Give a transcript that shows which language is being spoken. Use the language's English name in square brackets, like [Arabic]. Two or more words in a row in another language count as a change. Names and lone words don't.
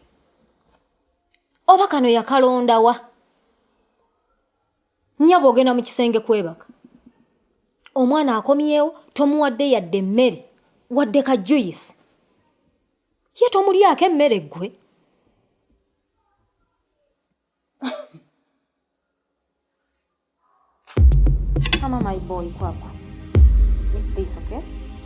[Ganda] Oba kano yakalondawa. Nnyabo ogenda mu kisenge kwebaka. omwana akomyewo tomuwadde yadde emmere wadde ka juice ye tomulyako emmere gwe. [English] Come on, my boy, Kwakwa. Eat this, okay?